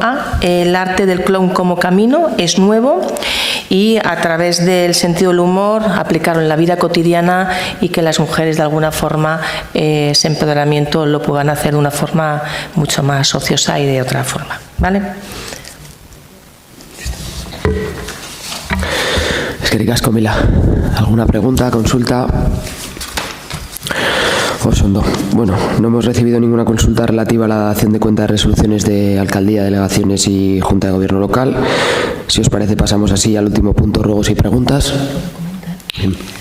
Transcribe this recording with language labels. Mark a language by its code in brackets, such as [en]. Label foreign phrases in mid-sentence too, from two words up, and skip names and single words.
[es] el arte del clown como camino es nuevo y a través del sentido del humor aplicarlo en la vida cotidiana y que las mujeres de alguna forma ese empoderamiento lo puedan hacer de una forma mucho más ociosa y de otra forma. ¿Vale? [eu] Eskerrik asko, Mila. [es] ¿Alguna pregunta, consulta? [eu] Osondo. [es] Bueno, no hemos recibido ninguna consulta relativa a la dación de cuenta de resoluciones de alcaldía, delegaciones y Junta de Gobierno local. Si os parece, pasamos así al último punto, ruegos y preguntas. Bien.